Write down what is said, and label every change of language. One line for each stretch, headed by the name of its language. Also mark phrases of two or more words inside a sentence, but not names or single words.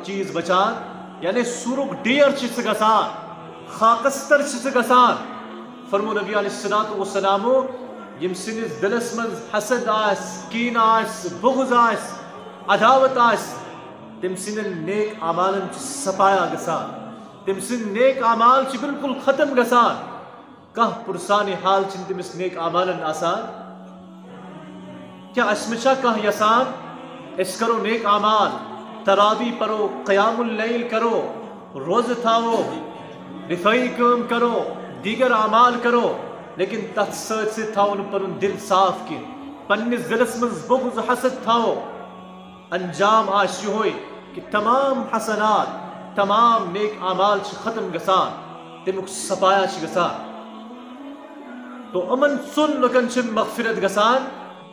Kashmiri: چیٖز بچان یعنی سوٗرُک ڈیر چھِ ژٕ گژھان خاکستر چھِ ژٕ گژھان فرمو نبی
Arabic: علیہ الصلوۃ والسلامو
Kashmiri: ییٚمہِ سٕنٛدِس دلس منٛز حسد آسہِ کینہٕ آسہِ بغض آسہِ عداوت آسہِ تٔمۍ سٕنٛدٮ۪ن نیک اعمالن چھِ سپایا گژھان تٔمۍ سٕنٛدۍ نیک اعمال چھِ بالکل ختم گژھان کانٛہہ پُرسانہِ حال چھِنہٕ تٔمِس نیک اعمالن آسان کیٛاہ اَسہِ منٛز چھا کانٛہہ یژھان أسۍ کرو نیک اعمال تراوی پرو قیام اللیل کرو روزٕ تھاوو رفٲیی کٲم کرو دیگر اعمال کرو لیکن تتھ سۭتۍ سۭتۍ تھاوو نہٕ پنُن دل صاف کینٛہہ پننِس دلس منٛز بغض حسد تھاوو انجام آسہِ یِہوے کہ تمام حسنات تمام نیک اعمال چھِ ختم گژھان تمیُک سپایا چھِ گژھان تو یِمن ژۄن لُکن چھِ مغفرت گژھان